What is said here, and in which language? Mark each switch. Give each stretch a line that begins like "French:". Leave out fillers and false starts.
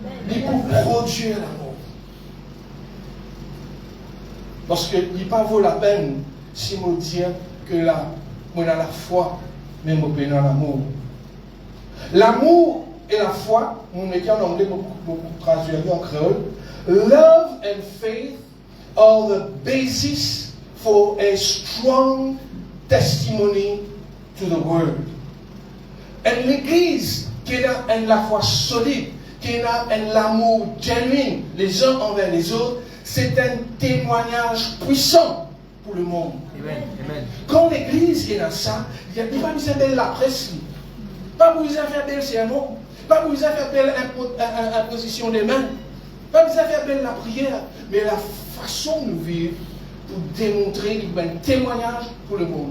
French: Il peut produire l'amour. Parce qu'il ne vaut pas la peine si on dit que on a la foi, mais on prenons l'amour. L'amour et la foi, on met en anglais beaucoup traduit en créole.
English: Love and faith are the basis for a strong testimony to the world.
French: Et l'Église qui a la foi solide, qui a l'amour genuine les uns envers les autres, c'est un témoignage puissant pour le monde. Amen. Amen. Quand l'Église est dans ça, il n'y a pas besoin de la presse, pas besoin de faire belle sermon, pas besoin de faire belle imposition des mains, pas besoin de faire belle la prière, mais la façon de vivre pour démontrer un témoignage pour le monde.